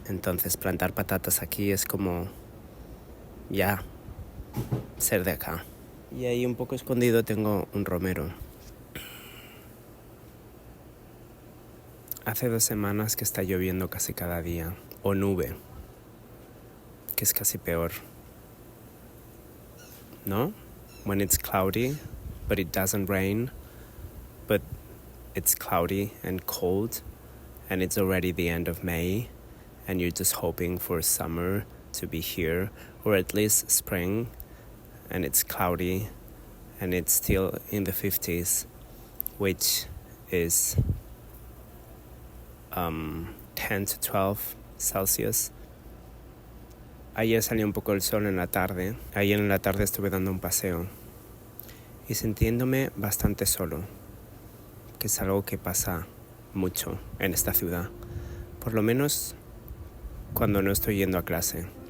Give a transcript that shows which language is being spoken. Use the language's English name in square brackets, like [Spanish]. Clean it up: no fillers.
[Spanish] Entonces plantar patatas aquí es como ya ser de acá. Y ahí un poco escondido tengo un romero. Hace 2 semanas que está lloviendo casi cada día, o nube, que es casi peor, ¿no? [English] When it's cloudy, but it doesn't rain, but it's cloudy and cold, and it's already the end of May, and you're just hoping for summer to be here, or at least spring, and it's cloudy, and it's still in the 50s, which is 10 to 12 Celsius. [Spanish] Ayer salió un poco el sol en la tarde. Ayer en la tarde estuve dando un paseo y sintiéndome bastante solo, que es algo que pasa mucho en esta ciudad, por lo menos cuando no estoy yendo a clase.